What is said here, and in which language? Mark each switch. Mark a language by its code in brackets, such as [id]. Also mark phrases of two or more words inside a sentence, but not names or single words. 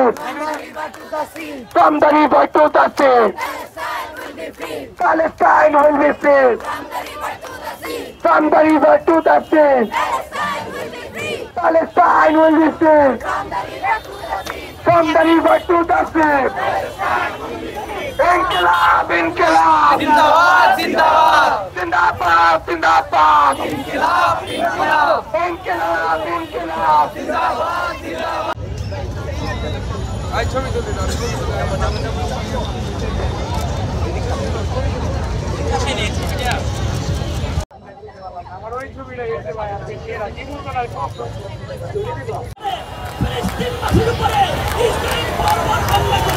[en] From the river to the sea, Palestine will be free. From the river to the sea, Palestine will be free. From the river to the sea. [hi] इंक़लाब, इंक़लाब, ज़िंदाबाद, ज़िंदाबाद, ज़िंदाबाद, ज़िंदाबाद, इंक़लाब, इंक़लाब, इंक़लाब, इंक़लाब, ज़िंदाबाद, ज़िंदाबाद. [en] I told you to [bn] এই